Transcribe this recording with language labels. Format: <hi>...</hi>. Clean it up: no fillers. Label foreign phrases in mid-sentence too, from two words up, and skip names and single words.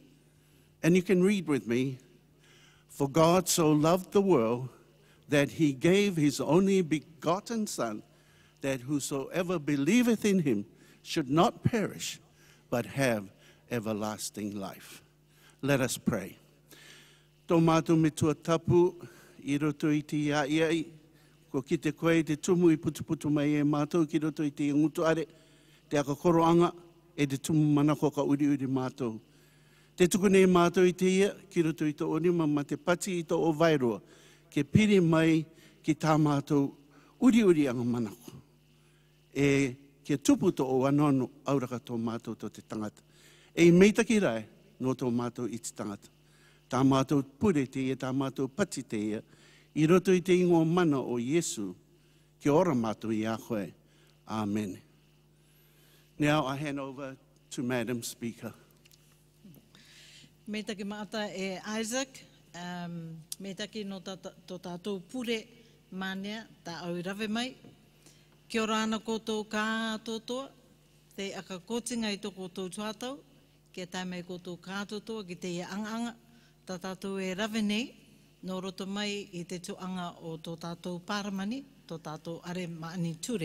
<en>And you can read with me, for God so loved the world that he gave his only begotten Son, that whosoever believeth in him should not perish, but have everlasting life. Let us pray.</en> <rar>Tō mātou me tua tapu, i roto i te iai, ko ki te koe te tumu i putu mai e mātou, ki roto i te ngutu are, te akakoroanga, e te tumu manako ka uri mātou. Te tukune mātou i te ia, ki roto i tō onima ma te pati i tō o vairua, ke piri mai ki tā mātou uri anga manako. E kia tupu tō o anono auraka tō mātou tō te tangata. E meitaki rai no tō mātou i te tangata. Tā mātou pure te ia, tā mātou pati te ia, i roto i te ingo mana o Yesu, kia ora mātou i a koe. Amen.</rar> <en>Now I hand over to Madam Speaker.</en> <rar>Meitaki maata e Isaac, meitaki no tō tātou pure mānea, tā au rave mai. Kia ora ana koutou kātotoa, te aka kotinga i tō koutou tuatau, kia tai mai koutou kātotoa ki te ia anga, tā tātou e rave nei, no roto mai i te tuanga o tō tātou pāramani, tō tātou are maani ture.</rar>